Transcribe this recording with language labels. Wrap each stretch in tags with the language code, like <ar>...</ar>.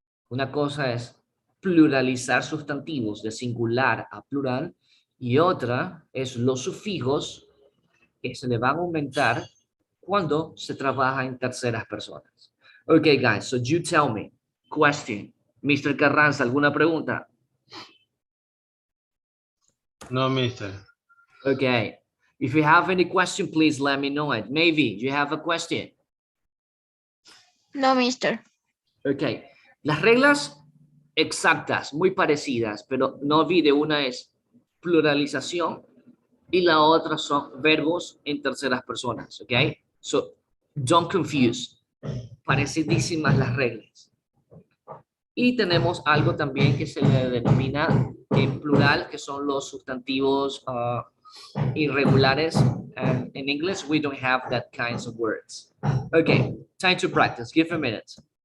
<es>Una cosa es pluralizar sustantivos de singular a plural y otra es los sufijos que se le van a aumentar cuando se trabaja en terceras personas.</es> <en>Okay, guys, so you tell me. Question. Mr.</en> <es>Carranza, ¿alguna pregunta? No, mister.</es> <en>Okay. If you have any question, please let me know it. Maybe you have a question.</en> <es>No, mister.</es> <en>Okay.</en> <es>Las reglas exactas, muy parecidas, pero no olvide, una es pluralización y la otra son verbos en terceras personas. Okay.</es> <en>So, don't confuse.</en> <es>Parecidísimas las reglas. Y tenemos algo también que se le denomina en plural, que son los sustantivos irregulares.</es> <en>And in English, we don't have that kinds of words. Okay, time to practice. Give a minute.</en>